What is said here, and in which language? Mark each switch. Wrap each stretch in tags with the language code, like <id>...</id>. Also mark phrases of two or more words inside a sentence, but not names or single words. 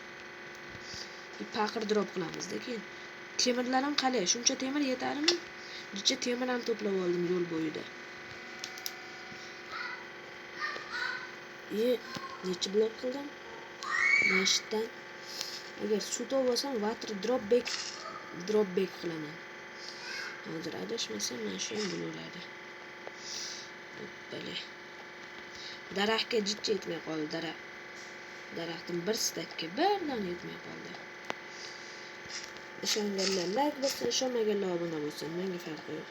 <uz>Paqir drop qilamizda keyin. Temirlarim qalay? Shuncha temir yetarmi? Necha temir ham to'plab oldim yo'l bo'yida. Necha blok qildim? Mashitdan. Agar suv topsam,</uz> <en>water drop back qilaman.</en> <uz>Hozir adashmasam, mana shu ham bo'laveradi. Hoppale. Daraxtga jitcha yetmay qoldi, daraxtim bir stakka bir dona yetmay qoldi. Ishonganlar like bossin, ishonmaganlar obuna bo'lsin, menga farqi yo'q.</uz>